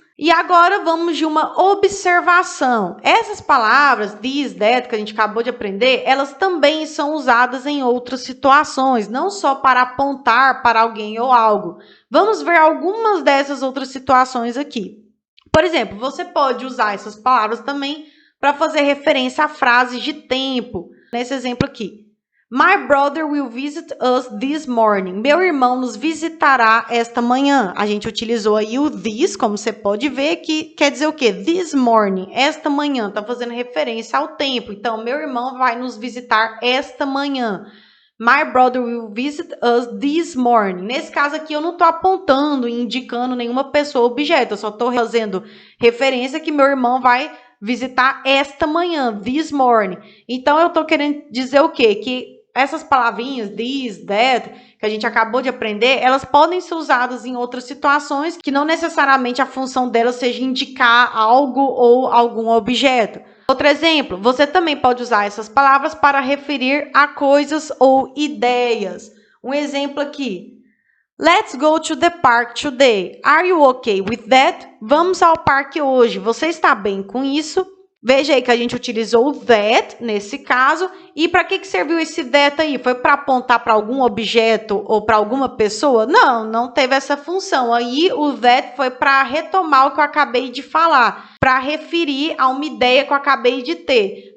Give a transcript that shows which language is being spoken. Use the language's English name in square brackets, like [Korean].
[Portuguese] E agora vamos de uma observação. Essas palavras, this, that, que a gente acabou de aprender, elas também são usadas em outras situações, não só para apontar para alguém ou algo. Vamos ver algumas dessas outras situações aqui. Por exemplo, você pode usar essas palavras também para fazer referência a frases de tempo. Nesse exemplo aqui. [English] My brother will visit us this morning. [Portuguese] Meu irmão nos visitará esta manhã. A gente utilizou aí o this, como você pode ver, que quer dizer o quê? This morning, esta manhã. Está fazendo referência ao tempo. Então, meu irmão vai nos visitar esta manhã. [English] My brother will visit us this morning. [Portuguese] Nesse caso aqui, eu não estou apontando e indicando nenhuma pessoa ou objeto. Eu só estou fazendo referência que meu irmão vai visitar esta manhã, this morning. Então, eu estou querendo dizer o quê? Que essas palavrinhas, this, that, que a gente acabou de aprender, elas podem ser usadas em outras situações que não necessariamente a função delas seja indicar algo ou algum objeto. Outro exemplo, você também pode usar essas palavras para referir a coisas ou ideias. Um exemplo aqui. [English] Let's go to the park today. Are you okay with that? [Portuguese] Vamos ao parque hoje. Você está bem com isso? Veja aí que a gente utilizou o that nesse caso. E para que serviu esse that aí? Foi para apontar para algum objeto ou para alguma pessoa? Não, não teve essa função. Aí o that foi para retomar o que eu acabei de falar, para referir a uma ideia que eu acabei de ter.